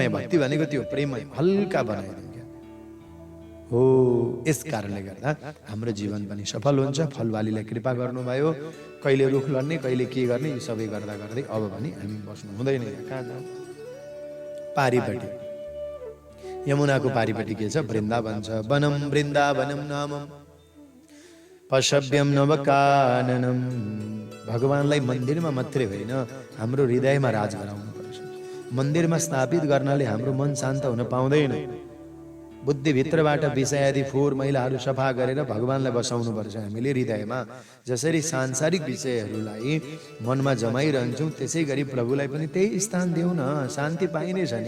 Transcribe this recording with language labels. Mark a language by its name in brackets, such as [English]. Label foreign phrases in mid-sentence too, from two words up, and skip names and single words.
[Nepali] भक्ति भनेको त्यो प्रेममय, हल्का बनाइदिनु हो। यस कारणले गर्दा हाम्रो जीवन पनि सफल हुन्छ। फलवालीलाई कृपा गर्नुभयो, कहिले रुख लड्ने, कहिले के गर्ने, यी सबै गर्दा गर्दै अब भने हामी बस्नु हुँदैन। कहाँ जाऊ, पारिपट्टि यमुनाको पारिपट्टि के छ, वृन्दावन छ। [Sanskrit] वनम वृन्दावनम नामम पशव्यम नवकाननम। [Nepali] भगवानलाई मन्दिरमा मात्रै होइन, हाम्रो हृदयमा राज गराउनु पर्छ। मन्दिरमा स्थापित गर्नाले हाम्रो मन शान्त हुन पाउँदैन। बुद्धिभित्रबाट विषय आदि फोहोर मैलाहरू सफा गरेर भगवानलाई बसाउनु पर्छ हामीले हृदयमा। जसरी सांसारिक विषयहरूलाई मनमा जमाइरहन्छौँ त्यसै गरी प्रभुलाई पनि त्यही स्थान देऊ न, शान्ति पाइनेछ नि।